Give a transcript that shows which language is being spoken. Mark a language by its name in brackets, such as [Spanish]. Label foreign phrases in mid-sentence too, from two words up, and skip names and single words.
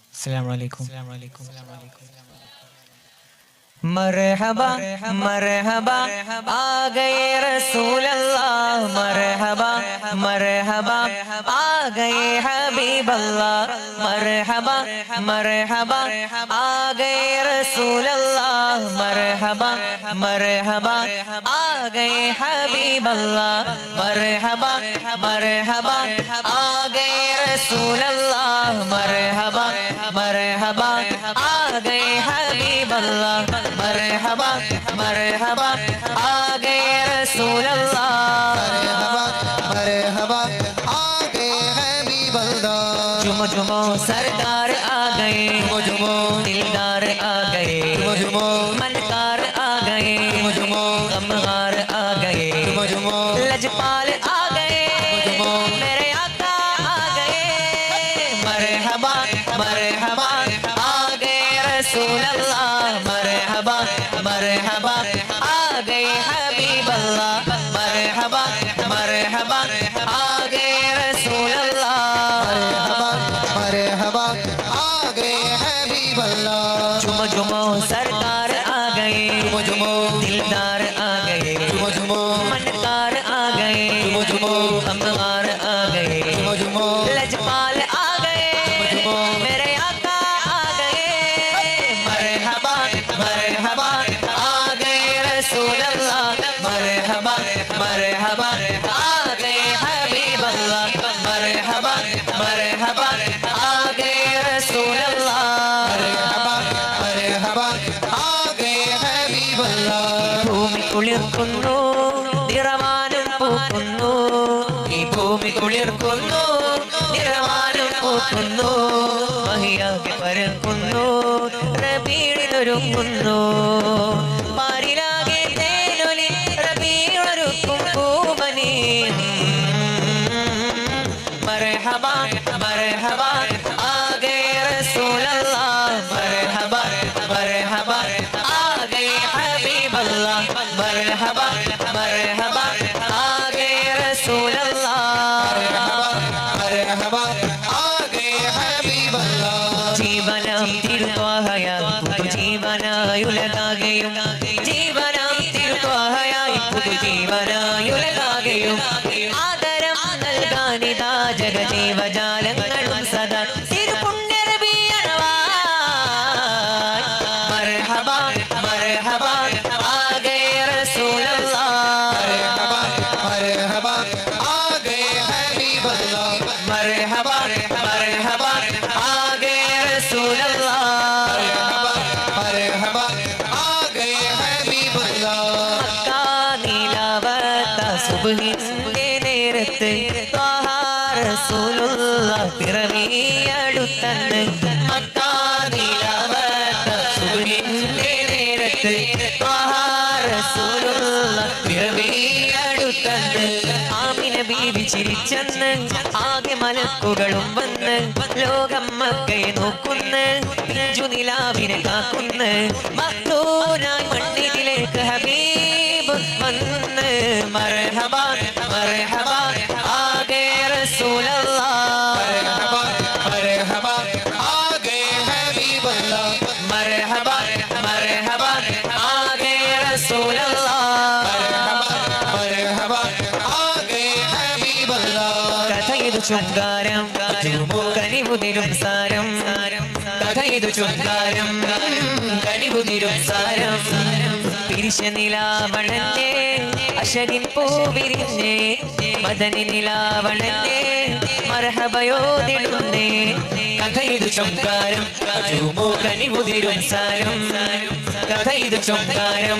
[Hindi] अस्सलामु अलैकुम। मरहबा मरहबा आ गए रसूल अल्लाह, मरहबा मरहबा आ गए हबीब अल्लाह, मरहबा मरहबा आ गए रसूल अल्लाह, मरहबा मरहबा आ गए हबीब अल्लाह, मरहबा मरहबा आ गए रसूल अल्लाह, मरहबा मरहबा आ गए हबीब अल्लाह, मरहबा मरहबा आ गए रसूल अल्लाह, मरहबा मरहबा आ गए हबीब अल्लाह। झुमो झुमो सरदार आ गए, झुमो झुमो दिलदार आ गए, झुमो झुमो मनकार आ गए, झुमो झुमो गमहार आ गए, झुमो झुमो लजपाल आ गए, झुमो मेरे आका आ गए, मरहबा मरहबा आ गए रसूल अल्लाह, मरहबा मरहबा आ गए हबीब अल्लाह, मरहबा मरहबा आ गए रसूल अल्लाह, मरहबा मरहबा आ गए हबीब अल्लाह। झुमो झुमो सरदार आ गए, झुमो झुमो दिलदार आ गए, झुमो झुमो मनकार आ गए, झुमो झुमो गमहार आ गए, झुमो झुमो लजपाल आ गए, झुमो मेरे आका आ गए, मरहबा मरहबा आ गए रसूल अल्लाह, मरहबा मरहबा आ गए हबीब अल्लाह, मरहबा मरहबा आ गए रसूल अल्लाह, मरहबा मरहबा आ गए हबीब अल्लाह। [Malayalam] ഭൂമി കുളിർക്കുന്നു നിറവാനും പൂക്കുന്നു, ഈ ഭൂമി കുളിർക്കുന്നു നിറവാനും പൂക്കുന്നു, മഹിയാകെ പരക്കുന്നു റബീഴിലൊരുങ്ങുന്നു, പാരിലാകെ തേനൊലി റബീഴൊരുക്കും പൂവനി, [Hindi] मरहबा मरहबा आ गए रसूल अल्लाह, मरहबा मरहबा आ गए हबीब अल्लाह, मरहबा मरहबा आ गए रसूल अल्लाह, मरहबा आ गए हबीब अल्लाह। [Malayalam] ജീവനം തിരുത്വാഹയായി പുതുജീവനായുലകാകെയും, ജീവനം തിരുത്വാഹയായി പുതുജീവനായുലകാകെയും, ആദരം നൽകാനിതാ ജഗജീവജാലങ്ങളും സദാ തിരുപുണ്യരബിയണവായി, [Hindi] मरहबा मरहबा आ गए रसूल अल्लाह, मरहबा मरहबा आ गए हबीब अल्लाह। मरहबा मरहबा आ गए रसूल अल्लाह, मरहबा आ गए हबीब अल्लाह। [Malayalam] മക്ക നീലാവത സുബ്ഹിന്റെ നേരത്ത് ത്വാഹ റസൂലുള്ളാഹ് പിറവിയടുത്തന്ന്, മക്ക നീലാവത സുബ്ഹിന്റെ നേരത്ത് ത്വാഹ റസൂലുള്ളാഹ് പിറവിയടുത്തന്ന്, ആമിന ബീവി ചിരിച്ചെന്ന് ആകെ മലക്കുകളും വന്ന്, ലോകം മക്കയെ നോക്കുന്ന് പിഞ്ചുനിലാവിനെ കാക്കുന്ന്, മക്തൂനായി മണ്ണിലേക്ക് ഹബീബ് വന്ന്, [Hindi] मरहबा मरहबा आ गए रसूल अल्लाह, मरहबा मरहबा आ गए हबीब अल्लाह। मरहबा मरहबा आ गए रसूल अल्लाह, मरहबा आ गए हबीब अल्लाह। [Malayalam] കഥയിതു ചുങ്കാരം കനിവുതിരും സാരം, കഥയിതു ചുങ്കാരം കനിവുതിരും സാരം, പിരിശ നിലാവണന്റെ അശരിൻ പൂവിരിഞ്ഞേ, മദനി നിലാവണന്റെ മർഹബയോതിടുന്നേ, കഥയിതു ചുങ്കാരം കനിവുതിരും സാരം, കഥയിതു ചുങ്കാരം